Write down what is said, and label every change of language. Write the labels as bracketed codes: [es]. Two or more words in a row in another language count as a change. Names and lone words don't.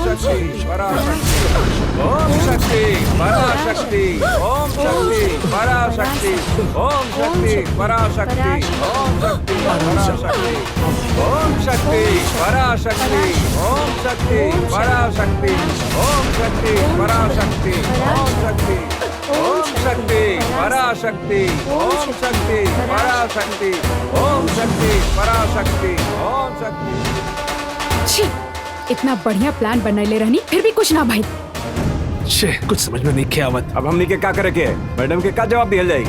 [sa] शक्ति पराशक्ति ओम शक्ति पराशक्ति ओम शक्ति पराशक्ति ओम शक्ति पराशक्ति ओम शक्ति पराशक्ति ओम शक्ति पराशक्ति ओम शक्ति पराशक्ति ओम शक्ति पराशक्ति ओम शक्ति ओम शक्ति पराशक्ति ओम शक्ति पराशक्ति ओम शक्ति पराशक्ति ओम शक्ति। [bho] छी, इतना बढ़िया प्लान बनैले रहनी फिर भी कुछ ना भाई। छे, कुछ समझ में नहीं क्या आवत। अब हमनी के का करे के मैडम के का जवाब दिया जाए?